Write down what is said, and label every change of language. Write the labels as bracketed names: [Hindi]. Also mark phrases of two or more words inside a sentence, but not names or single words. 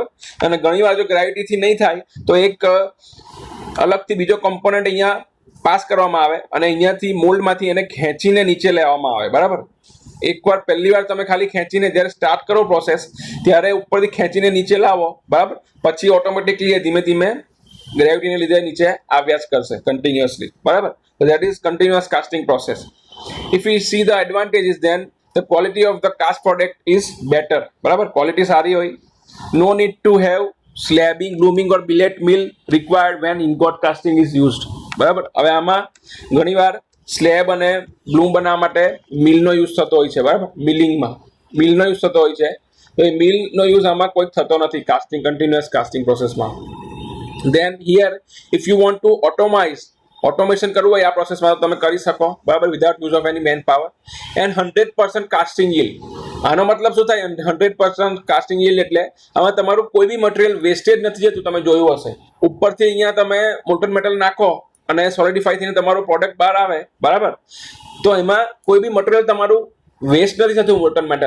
[Gujarati] અને ઘણીવાર જો ગ્રેવિટીથી નહીં થાય તો એક અલગથી બીજો કમ્પોનન્ટ અહીંયા પાસ કરવામાં આવે અને અહીંયાથી મોલ્ડમાંથી એને ખેંચીને નીચે લેવામાં આવે બરાબર. એકવાર પહેલી વાર તમે ખાલી ખેંચીને જ્યારે સ્ટાર્ટ કરો પ્રોસેસ, ત્યારે ઉપરથી ખેંચીને નીચે લાવો બરાબર, પછી ઓટોમેટિકલી ધીમે ધીમે ગ્રેવિટીને લીધે નીચે આવ્યા જ કરશે કન્ટિન્યુઅસલી બરાબર. [English] So that is continuous casting process. If we see the advantages, then the quality of the cast product is better બરાબર. [Gujarati] ક્વોલિટી સારી હોય. [English] No need to have slabbing, blooming or billet mill required when ingot casting is used બરાબર. [Gujarati] હવે આમાં ઘણીવાર સ્લેબ અને બ્લૂમ બનાવવા માટે મિલનો યુઝ થતો હોય છે બરાબર. મિલિંગમાં મિલનો યુઝ થતો હોય છે, તો એ મિલનો યુઝ આમાં કોઈ થતો નથી [English] casting continuous casting processમાં. Then here if you want to automize [Gujarati] ઓટોમેશન કરવું હોય આ પ્રોસેસમાં તો તમે કરી શકો, બરાબર, [English] without use of any man power. and 100% casting yield. [Gujarati] આનો મતલબ શું થાય? [English] 100% casting yield [Gujarati] એટલે આમાં તમારું કોઈ બી મટીરિયલ વેસ્ટેજ નથી જતું. તમે જોયું હશે ઉપરથી અહીંયા તમે [English] molten metal [Gujarati] નાખો અને સોલિડિફાઈ થઈને તમારું પ્રોડક્ટ બહાર આવે, બરાબર, તો એમાં કોઈ બી મટીરિયલ તમારું વેસ્ટ નથી થતું [English] molten metal.